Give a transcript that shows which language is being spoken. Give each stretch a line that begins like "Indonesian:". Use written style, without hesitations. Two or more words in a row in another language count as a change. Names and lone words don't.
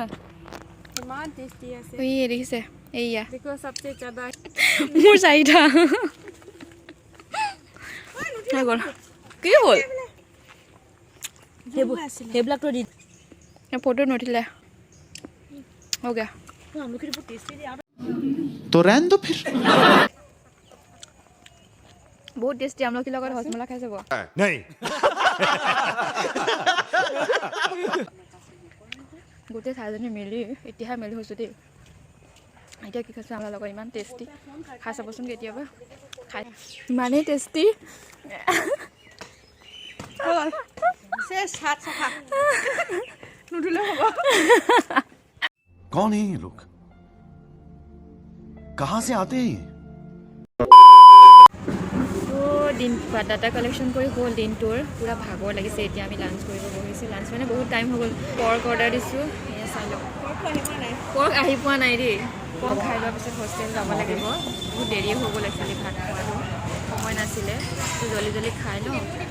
Assamese: ইমান টেষ্টি আছে এই দেখিছে এইয়া
Hindi: देखो सबसे ज़्यादा
Assamese: মোৰ চাৰিটা হৈ গ'ল কি হ'ল সেইবিলাকতো দি ফটো নুঠিলে হৈ গা
Hindi: तो रहने दो फिर
Assamese: বহুত টেষ্টি আমলখিৰ লগত হজমলা খাই চাব
Hindi: नहीं
Assamese: গোটেই চাৰিজনী মিলি এতিয়াহে মিলি হৈছোঁ দেই এতিয়া কি খাইছোঁ আমাৰ লগত ইমান টেষ্টি খাই চাবচোন কেতিয়াবা খাই ইমানেই টেষ্টি শেষ হাত চাফা নুধুলে হ'ব
Hindi: कौन है ये लोग कहाँ से आते हैं
Assamese: দিন ডাটা কালেকশ্যন কৰি হ'ল দিনটোৰ পূৰা ভাগৰ লাগিছে এতিয়া আমি লাঞ্চ কৰিব বহিছোঁ লাঞ্চ মানে বহুত টাইম হৈ গ'ল পৰ্ক অৰ্ডাৰ দিছোঁ এয়া চাই লওক পৰ্ক আহি পোৱা নাই দেই পৰ্ক খাই লোৱাৰ পিছত হোষ্টেল যাব লাগিব বহুত দেৰি হৈ গ'ল একচুৱেলি ভাত খোৱাটো সময় নাছিলে তো
Hindi: जल्दी जल्दी
Assamese: খাই লওঁ